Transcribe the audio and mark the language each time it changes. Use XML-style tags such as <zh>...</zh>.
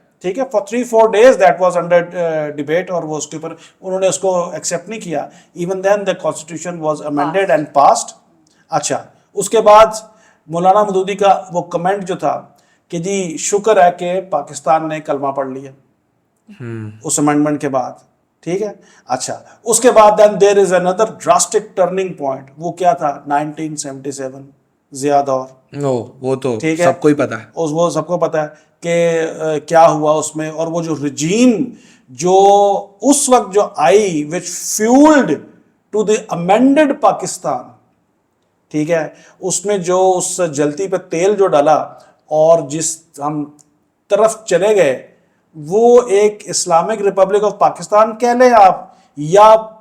<ur>ٹھیک ہے,</ur> <en>for 3-4 days that was under debate,</en> <ur>اور وہ اس کے اوپر انہوں نے اس کو ایکسیپٹ نہیں کیا.</ur> <en>even then the constitution was amended and passed.</en> <ur>اچھا اس کے بعد مولانا مودودی کا وہ کمنٹ جو تھا کہ جی شکر ہے کہ پاکستان نے کلمہ پڑھ لیا اس امینڈمنٹ کے بعد. ٹھیک ہے, اچھا اس کے بعد</ur> <en>then there is another drastic turning point.</en> <ur>وہ کیا تھا 1977 ضیاء دور. وہ تو سب کو ہی پتا ہے, وہ سب کو پتا ہے کہ کیا ہوا اس میں. اور وہ جو رجیم جو اس وقت جو آئی</ur> <en>which fueled to the amended</en> <ur>Pakistan, ٹھیک ہے, اس میں جو اس جلتی پہ تیل جو ڈالا اور جس ہم طرف چلے گئے وہ ایک اسلامک ریپبلک آف پاکستان کہہ لیں آپ, یا</ur>